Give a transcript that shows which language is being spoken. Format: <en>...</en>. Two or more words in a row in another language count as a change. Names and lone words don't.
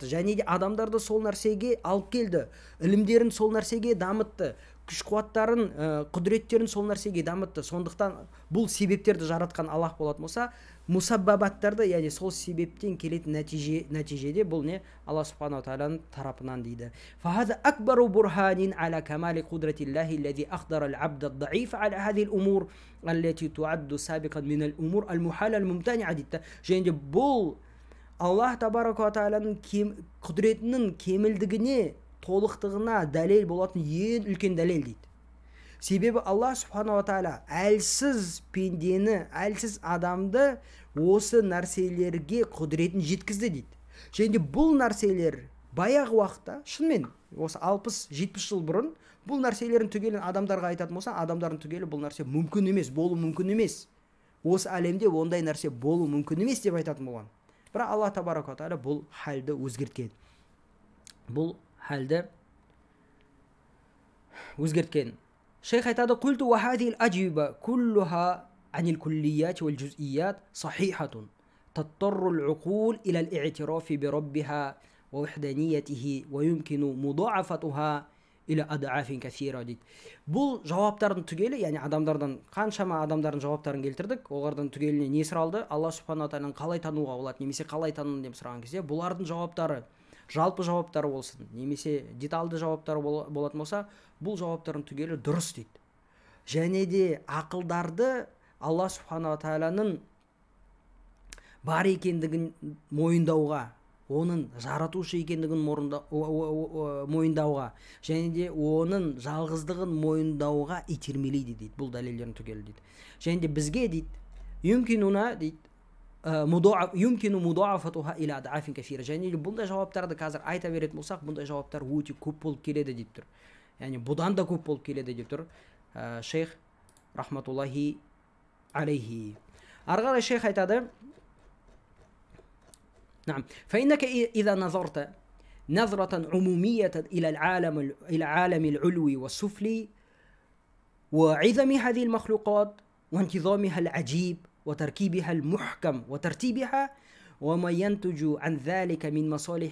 <kk>Және де адамдарды сол нәрсеге алып келді. Ілімдерін сол нәрсеге дамытты. Күш қуаттарын, құдіреттерін сол нәрсеге дамытты. Сондықтан бұл себептерді жаратқан Аллах болатын болса, мусаббабаттарды, яғни сол себептен келетін нәтижеде бұл не? Алла</kk> <ar>سبحانه وتعالى</ar> <kk>тарапынан дейді.</kk> <ar>فهذا أكبر برهان على كمال قدرة الله الذي أقدر العبد الضعيف على هذه الأمور التي تعد سابقا من الأمور المحالة الممتنعة</ar> <kk>дейді. Және де бұл Аллах</kk> <ar>تبارك وتعالى</ar> <kk>құдіретінің кемілдігіне, толықтығына дәлел болатын ең үлкен дәлел дейді. Себебі Аллах</kk> <ar>سبحانه وتعالى</ar> <kk>әлсіз пендені, әлсіз адамды осы нәрселерге құдіретін жеткізді дейді. Және бұл нәрселер баяғы уақытта, шынымен осы 60-70 жыл бұрын бұл нәрселерін түгелін адамдарға айтатын болса, адамдардың түгелі бұл нәрсе мүмкін емес, болу мүмкін емес. Осы әлемде ондай нәрсе болу мүмкін емес деп айтатын болған. Бірақ Аллах</kk> <ar>تبارك وتعالى</ar> <kk>бұл халді өзгерткен. Бұл халді өзгерткен. Шейх айтады:</kk> <ar>"قلت وهذه الأجوبة كلها عن الكليات والجزئيات صحيحة. تضطر العقول إلى الاعتراف بربها ووحدانيته ويمكن مضاعفتها إلى أضعاف كثيرة" дейді.</ar> <kk>Бұл жауаптардың түгелі, яғни адамдардан қаншама адамдардың жауаптарын келтірдік, олардан түгеліне не сұралды? Алла</kk> <ar>سبحانه وتعالى</ar> <kk>қалай тануға болады, немесе қалай тану деп сұраған кезде, бұлардың жауаптары, жалпы жауаптары болсын, немесе деталды жауаптары болатын болса, бұл жауаптардың түгелі дұрыс дейді. Және де ақылдарды Алла</kk> <ar>سبحانه وتعالى</ar> <kk>бар екендігін мойындауға, оның жаратушы екендігін мойындауға, және де оның жалғыздығын мойындауға итермелейді дейді. Бұл дәлелдерін түгелі дейді. Және де бізге дейді, юмкинуна дейді,</kk> <ar>يمكن مضاعفتها إلى أضعاف كثيرة.</ar> <kk>Және де бұндай жауаптарды қазір айта беретін болсақ, бұндай жауаптар өте көп болып келеді деп тұр. Яғни бұдан да көп болып келеді деп тұр шейх</kk> <ar>رحمة الله عليه.</ar> <kk>Ары қарай шейх айтады:</kk> <ar>نعم فإنك إذا نظرت نظرة عمومية إلى العالم العلوي والسفلي وعظم هذه المخلوقات وانتظامها العجيب وتركيبها المحكم وترتيبها وما ينتج عن ذلك من مصالح</ar>